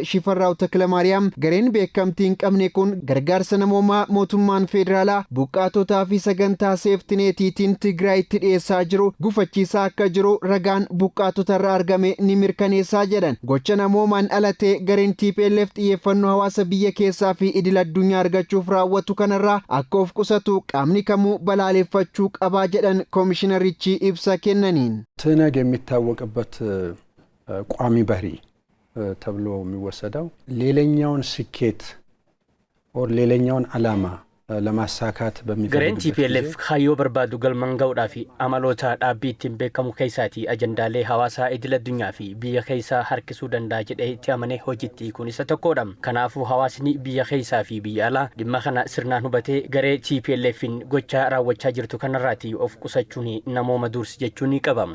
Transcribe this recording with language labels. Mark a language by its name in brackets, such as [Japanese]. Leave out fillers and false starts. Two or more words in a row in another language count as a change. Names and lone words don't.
[Oromo] Shifarraaw Takilamaariyaam gareen beekamtiin qabne kun gargaarsa namoomaa mootummaan federaalaa buqqaatotaa fi sagantaa seeftineetiitiin Tigraayitti dhiyeessaa jiru gufachiisaa akka jiru ragaan buqqaatotarraa argame ni mirkaneessaa jedhan. Gocha namoomaan alatee gareen TPLF xiyyeeffannoo hawaasa biyya keessaa fi idil addunyaa argachuuf raawwatu kanarraa akka of qusatu qaamni kamuu balaaleffachuu qabaa jedhan koomishinarichi ibsa kennaniin. [Amharic] ትነግ የሚታወቅበት ቋሚ ባህሪ ተብሎ የሚወሰደው ሌላኛውን ስኬት ኦር ሌላኛውን ዓላማ ለማሳካት [Oromo] gareen TPLF hayyoo barbaadu galmaan ga'uudhaa fi amaloota dhaabbii ittiin beekamu keessaatii ajandaalee hawaasaa idil addunyaa fi biyya keessaa harkisuu danda'a jedhee itti amanee hojiitti kun isa tokkodha. Kanaafuu hawaasni biyya keessaa fi biyya alaa dhimma kana sirnaan hubatee garee TPLFin gochaa raawwachaa jirtu kanarraatii of qusachuun namooma dursi jechuun ni qaba.